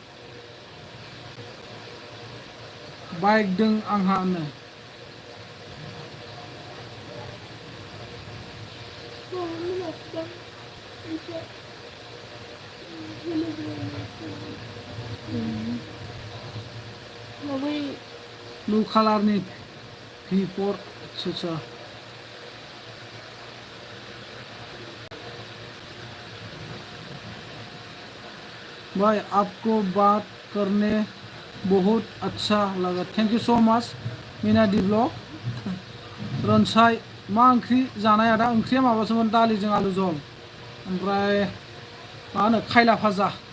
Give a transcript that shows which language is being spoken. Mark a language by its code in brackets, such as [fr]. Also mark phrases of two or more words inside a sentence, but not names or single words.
[brx] बाइक दों आंहानो ब्लु कालारनि [hi] V4 अच्छा भाई आपको बात करने बहुत अच्छा लगा [en] thank you so much [brx] मीना डी ब्लॉग रनसाय मा ओंख्रि जानाय आदा ओंख्रिया माबासोमोन दालिजों आलु जल ओमफ्राय मा होनो खायला भाजा